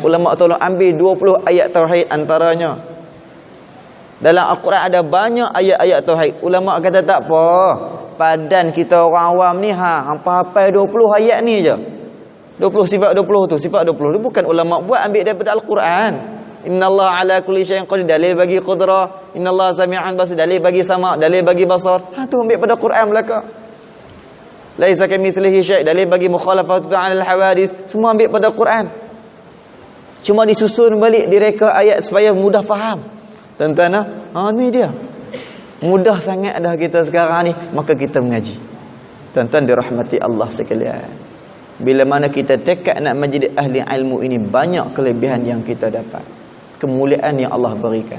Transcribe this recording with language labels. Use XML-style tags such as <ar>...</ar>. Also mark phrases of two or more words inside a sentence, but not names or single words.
<ms>Ulama tolong ambil 20 ayat tauhid antaranya. Dalam Al-Quran ada banyak ayat-ayat tauhid. Ulama kata tak apa, padan kita orang awam ni hafal 20 ayat ni je. 20 sifat 20 tu, sifat 20 tu bukan ulama buat, ambil daripada Al-Quran.</ms> <ar>إن الله على كل شيء قدير,</ar> <ms>dalil bagi qudrah.</ms> <ar>إن الله سميعا بصيرا,</ar> <ms>dalil bagi sama', dalil bagi basar. Tu ambil pada Quran belaka.</ms> <ar>ليس كمثله شيء',</ar> <ms>dalil bagi</ms> <ar>مخالفة على الحوادث.</ar> <ms>Semua ambil pada Quran. Cuma disusun balik, direka ayat supaya mudah faham. Tuan-tuan, ni dia. Mudah sangat dah kita sekarang ni, maka kita mengaji. Tuan-tuan dirahmati Allah sekalian, bila mana kita tekad nak menjadi ahli ilmu ini, banyak kelebihan yang kita dapat, kemuliaan yang Allah berikan.</ms>